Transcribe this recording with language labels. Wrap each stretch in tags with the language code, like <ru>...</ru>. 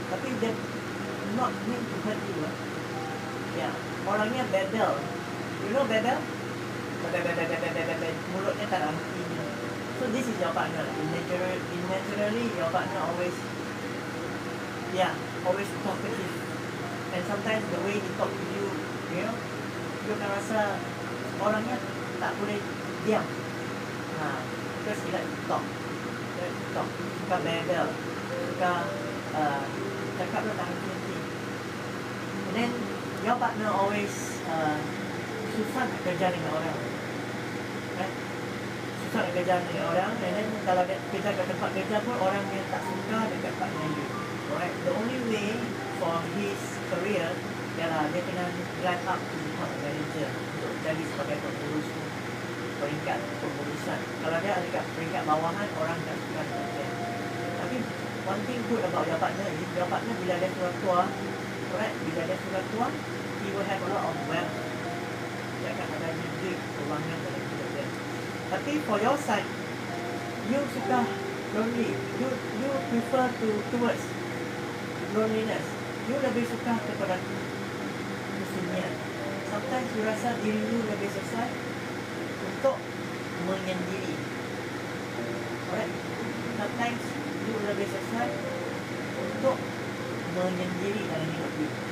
<ms>Tapi dia</ms> <en>not meant to hurt you.</en> <ms>Ya, orangnya battle.</ms> <en>You know battle?</en> <ms>Mulutnya tak ada hentinya.</ms> <en>So this is your partner. Naturally your partner always always talkative. And sometimes the way he talk to you, you know, you</en> <ms>akan rasa orangnya tak boleh diam.</ms> <en>Because he like to talk.</en> <ms>Suka battle. Suka cakap dia tak henti.</ms> <en>And then your partner always</en> <ms>susah nak kerja dengan orang.</ms> <en>Right?</en> <ms>Susah nak kerja dengan orang. And then kalau dia kerja kat tempat kerja pun orang yang tak suka dekat partner you.</ms> <en>Alright, the only way for his career</en> <ms>ialah dia kena</ms> <en>climb up to become manager</en> <ms>untuk jadi sebagai pengurus peringkat pengurusan. Kalau dia ada dekat peringkat bawahan, orang tak suka dengan dia.</ms> <en>Tapi one thing good about your partner is your partner</en> <ms>bila dia sudah tua,</ms> <en>alright, bila dia sudah tua, he will have a lot of wealth.</en> <ms>Dia akan ada duit, kewangan dalam hidup dia. Tapi</ms> <en>for your side,</en> <ms>you suka lonely.</ms> <en>You prefer towards loneliness.</en> <ms>You lebih suka kepada kesunyian. Sometimes you rasa diri you lebih sesuai untuk menyendiri. Alright? Sometimes you lebih sesuai untuk menyendiri dalam hidup you.</ms>